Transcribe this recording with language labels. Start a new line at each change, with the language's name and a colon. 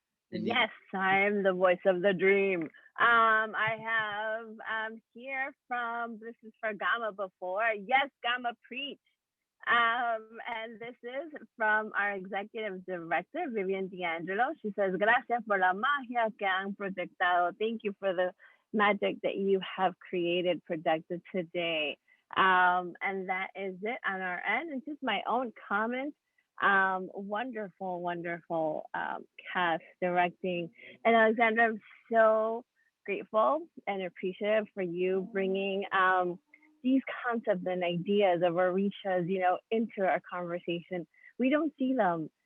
English: Yes, I'm the voice of the dream. I have here from, this is for Gama before. Yes, Gama preach. And this is from our executive director, Vivian D'Angelo. She says,
Spanish: gracias por la magia que han proyectado.
English: Thank you for the magic that you have created, projected today. And that is it on our end. And just my own comments. Wonderful, wonderful cast directing. And Alexandra, I'm so grateful and appreciative for you bringing these concepts and ideas of Orishas, into our conversation. We don't see them.